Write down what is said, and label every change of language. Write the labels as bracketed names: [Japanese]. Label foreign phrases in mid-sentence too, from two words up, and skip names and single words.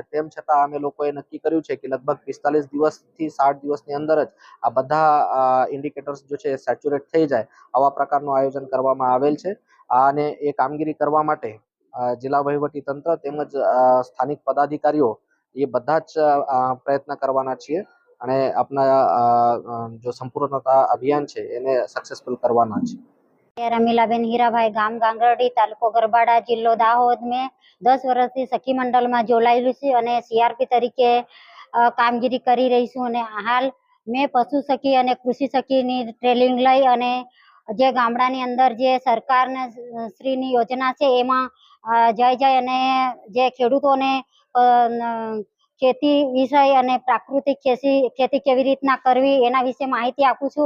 [Gujarati] તેમ છતાં અમે લોકોએ નક્કી કર્યું છે કે લગભગ 45 દિવસથી 60 દિવસની અંદર જ આ બધા ઇન્ડિકેટર્સ જો છે સેચ્યુરેટ થઈ જાય, આવા પ્રકારનું આયોજન કરવામાં આવેલ છે. અને એ કામગીરી કરવા માટે જિલ્લા વહીવટી તંત્ર તેમજ સ્થાનિક પદાધિકારીઓ એ બધા જ પ્રયત્ન કરવાના છીએ અને આપણા જો સંપૂર્ણતા અભિયાન છે એને સક્સેસફુલ કરવાના છે. રમીલાબેન હીરાભાઈ, ગામ ગાંગરડી, તાલુકો ગરબાડા, જિલ્લો દાહોદ માં 10 વર્ષથી સખી મંડળમાં જોડાયેલું છે અને સીઆરપી તરીકે કામગીરી કરી રહી છું. અને હાલ મેં પશુ સખી અને કૃષિ સખીની ટ્રેનિંગ લઈ અને જે ગામડાની અંદર જે સરકારના શ્રીની યોજના છે એમાં જઈ અને જે ખેડૂતોને ખેતી વિષય અને પ્રાકૃતિક ખેતી કેવી રીતના કરવી એના વિશે માહિતી આપું છું.